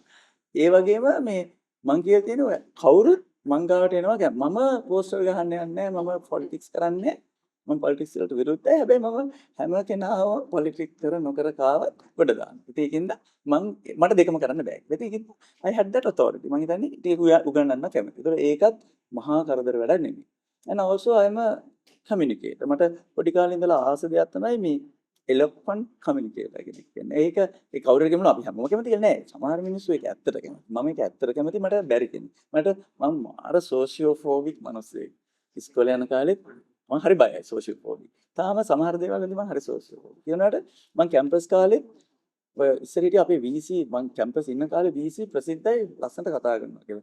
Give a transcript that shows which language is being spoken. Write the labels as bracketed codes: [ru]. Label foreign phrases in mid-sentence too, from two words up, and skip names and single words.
[si] ඒ වගේම මේ මං කියලා තියෙනවා කවුරුත් මං ගාවට එනවා මම පෝස්ටර් ගහන්න යන්නේ මම පොලිටික්ස් කරන්නේ මම පොලිටික්ස් වලට විරුද්ධයි. හැබැයි මම හැම කෙනාම පොලිටික්ස් කර නොකර කාවත් ගොඩ දානවා. ඒකින්ද මට දෙකම කරන්න බෑ. ඒකින්ද [en] I had that authority. [si] මං හිතන්නේ ඒක උගන්වන්න කැමතියි. ඒකට ඒකත් මහා කරදර වැඩක් නෙමෙයි. [en] and also I am a communicator. [si] මට පොඩි කාලේ ඉඳලා ආස දෙයක් තමයි මේ [en] eloquent communicator [si] කියන්නේ. ඒක ඒ කවුරු හරි කියනවා අපි හැමෝම කැමති කියලා නෑ. සමහර මිනිස්සු ඒක ඇත්තට කැමති. මම ඒක ඇත්තට කැමති මට බැරි කෙනෙක්. මම මාර sociophobic මිනිස්සෙක්. ඉස්කෝලේ යන කාලෙත් මම හරි බයයි sociophobic. තාම සමහර දේවල් වලදී මම හරි sociophobic. කියනවාට මම කැම්පස් කාලේ ඔය ඉස්සර හිටිය අපේ VC මම කැම්පස් ඉන්න කාලේ VC ප්‍රසිද්ධයි ලස්සනට කතා කරනවා කියලා.